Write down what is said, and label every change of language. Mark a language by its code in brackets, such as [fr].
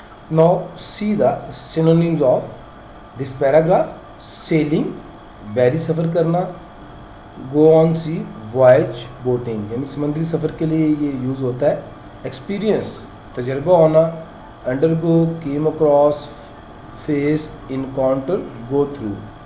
[en] Now see the synonyms of this paragraph. [ur] Sailing, بحری سفر کرنا. Go on sea, voyage, boating, یعنی سمندری سفر کے لیے یہ یوز ہوتا ہے. Experience, تجربہ ہونا. [en] Undergo, came across, face, encounter, go through.